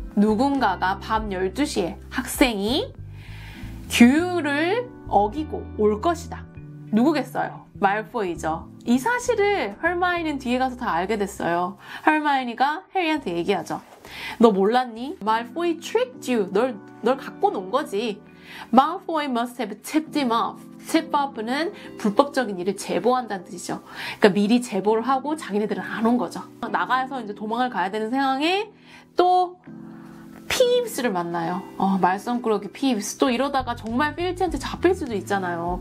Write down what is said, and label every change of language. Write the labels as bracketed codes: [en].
[ko] 누군가가 밤 12시에 학생이 규율을 어기고 올 것이다. 누구겠어요? 말포이죠. 이 사실을 헐마이니는 뒤에 가서 다 알게 됐어요. 헐마이니가 해리한테 얘기하죠. 너 몰랐니? [en] Malfoy tricked you. [ko] 널 갖고 논 거지. [en] Malfoy must have tipped him off. [ko] tip off는 불법적인 일을 제보한다는 뜻이죠. 그러니까 미리 제보를 하고 자기네들은 안 온 거죠. 나가서 이제 도망을 가야 되는 상황에 또 피입스를 만나요. 말썽꾸러기 피입스. 또 이러다가 정말 필치한테 잡힐 수도 있잖아요.